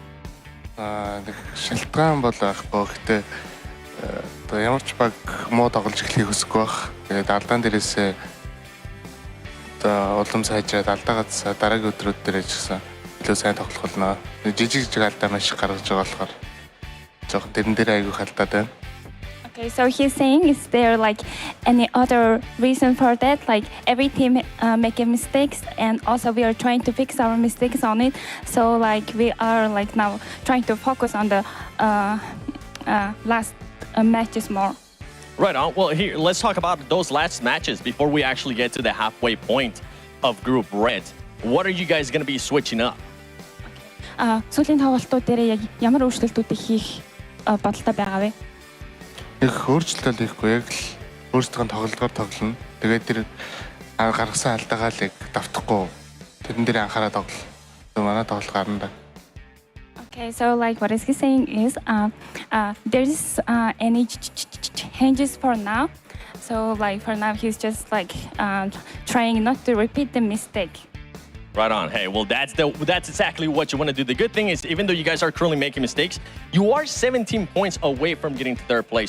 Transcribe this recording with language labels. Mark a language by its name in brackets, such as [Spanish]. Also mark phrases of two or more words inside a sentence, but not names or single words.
[Mongolian] Нэг шалтгаан бол байхгүй. Гэхдээ одоо ямар ч баг муу тоглож эхлэхийг хүсэхгүй байх. Тэгээд алдаан дээрээсээ одоо улам сайжраад алдаагаас дараагийн өдрүүд дээр ч гэсэн илүү сайн тоглох болно. Жижиг алдаа маш их гаргаж байгаа болохоор жоохон тэрэн дээр айгүй халдаад байна. [English] Okay, so he's saying, is there like any other reason for that? Like every team making mistakes, and also we are trying to fix our mistakes on it. So like we are like now trying to focus on the last matches more. Right on. Well, here, let's talk about those last matches before we actually get to the halfway point of Group Red. What are you guys going to be switching up? [Mongolian] Сүүлийн тоглолтууд дээр яг ямар өөрчлөлтүүдийг хийх бодолтой байгаа вэ? Их өөрчлөлт хийхгүй, яг л өөрсдөө тоглолтоор тоглоно. Тэгээд тэр гаргасан алдаагаа л яг давтахгүй тэрэн дээр анхаарал тоглол. Манай тоглолт гарна да. [English] Okay, so like what is he saying is there is any changes for now. So like for now he's just like trying not to repeat the mistake. Right on. Hey, well, that's exactly what you want to do. The good thing is, even though you guys are currently making mistakes, you are 17 points away from getting to third place.